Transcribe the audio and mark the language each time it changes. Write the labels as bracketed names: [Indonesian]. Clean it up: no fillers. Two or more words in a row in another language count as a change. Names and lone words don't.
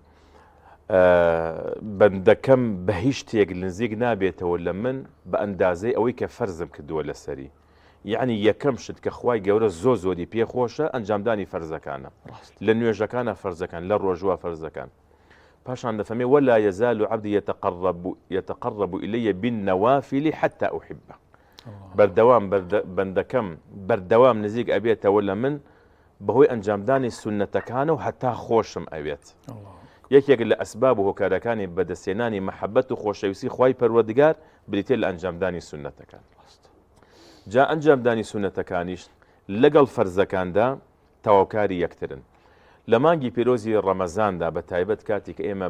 [Central Kurdish] بەندەکەم بە هیچ شتێک نزیک نابێتەوە لە من بە ئەندازەی ئەوەی کە فەرزم کردووە لەسەری یعنی یەکەم شت کە خوای گەورە زۆری پێخۆشە ئەنجامدانی فەرزەکانە لە نوێژەکانە فەرزەکان لە ڕۆژوە فەرزەکان پاشان دەفەرمێ [Arabic] ولا يزال عبدي يتقرب إلي بالنوافل حتى أحبه [Central Kurdish] بەردەوام بەندەکەم بەردەوام نزیک ئەبێتەوە لە من بەهۆی ئەنجامدانی سونەتەکانە و هەتا خۆشم ئەوێت یەکێک لە ئەسباب و هۆکارەکانی بەدەستێنانی مەحەبەت و خۆشەویستی خوای پەروەردگار بریتێ لە ئەنجامدانی سونەتەکان جا ئەنجامدانی سونەتەکانیش لەگەڵ فەرزەکاندا تەواوکاری یەکترن لە مانگی پیرۆزی ڕەمەزاندا بە تایبەت کاتی کە ئێمە